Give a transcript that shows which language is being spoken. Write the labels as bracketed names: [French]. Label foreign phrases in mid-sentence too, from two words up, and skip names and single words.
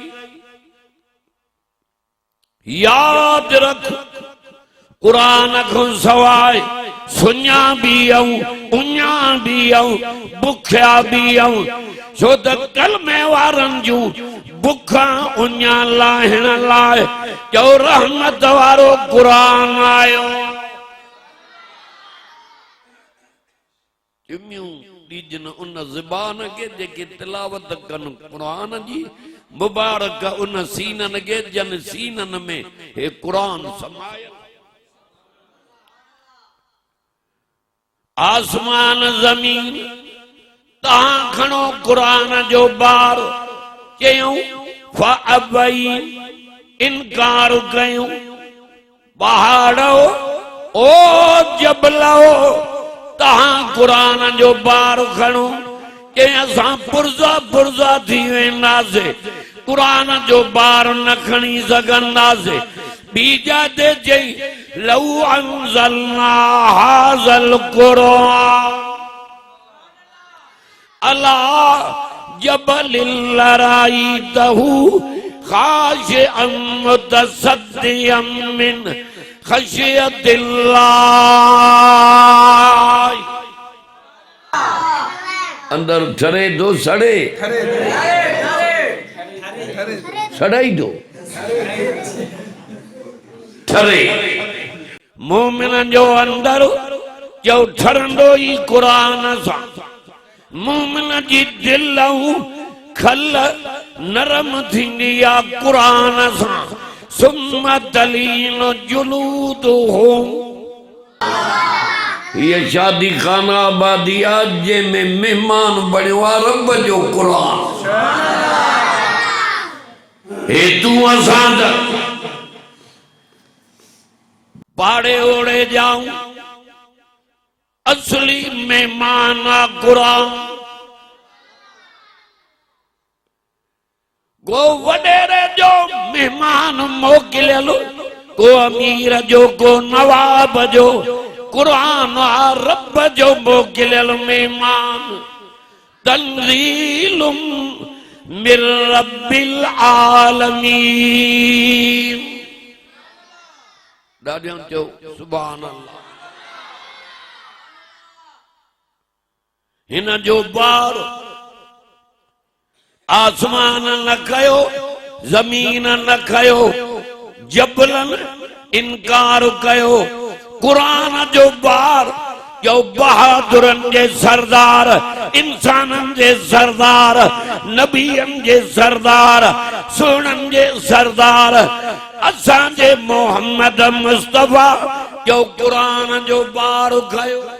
[Sindhi] याद रख क़ुरान को सवाइ सुञा भी आऊं उञा भी आऊं बुखिया भी आऊं छो त कलमे वारनि जूं बुखा उञा लाहिण लाइ जो रहमत वारो क़ुरान आयो। चुमियूं ॾिजनि उन ज़बान खे जेके तिलावत कनि क़ुरान जी। मुबारक उन सीनन के जन सीनन में हे क़ुरान समाया। आसमान जमीन तहां खणो कुरान जो बार चयूं फअबई इनकार कयूं पहाड़ो ओ जबलो तहां कुरान जो बार खणो के असां पुरजा पुरजा थी वेंदासीं कुरान जो बार न खणी सघंदासीं बीजा दे चई [Arabic] لو أنزلنا هذا القرآن على جبل لرأيته خاشعا متصدعا من خشية الله [Sindhi] अंदर ठरे दो सड़े सड़ाई दो ठरे मोमिन जो अंदर जो ठरंदो ई कुरान सां मोमिन जी दिल खल नरम थींदी आ कुरान सां [Arabic] ثم تلين جلودهم [Sindhi] ये शादी खाना आबादी आज में मेहमान बणियो आ रब जो कुरान हे तू असां पाड़े ओड़े जाऊं असली मेहमान आ कुरान को वडेरे जो मेहमान मोकिलियल को अमीर जो को नवाब जो कुरान आ रब जो मोकिलियल मेहमान [Arabic] تنزيل من رب [Sindhi] आलमीन ॾाढो चओ [Arabic] سبحان الله [Sindhi] हिन जो बार आसमान न कयो जमीन न कयो जबलन इनकार कयो कुरान जो बार जो बहादुरन जे सरदार इंसानन जे सरदार नबियन जे सरदार सुनन जे सरदार असां जे मोहम्मद मुस्तफा जो कुरान जो बार कयो